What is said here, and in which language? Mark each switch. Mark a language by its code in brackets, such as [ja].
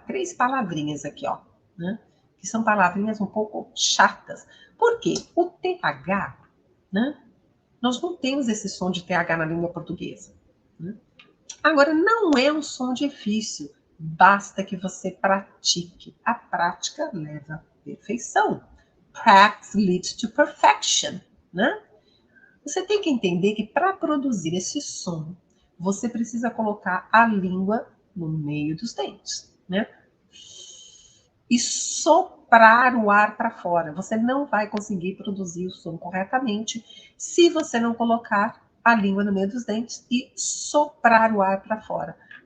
[pt] 3 palavrinhas aqui, ó, né? Que são palavrinhas um pouco chatas. Por quê? O TH, né? Nós não temos esse som de TH na língua portuguesa. Né? Agora, não é um som difícil, basta que você pratique. A prática leva à perfeição. [en] Practice leads to perfection, né? [pt] Você tem que entender que para produzir esse som, você precisa colocar a língua no meio dos dentes, né? E soprar o ar para fora. Você não vai conseguir produzir o som corretamente se você não colocar a língua no meio dos dentes e soprar o ar para fora.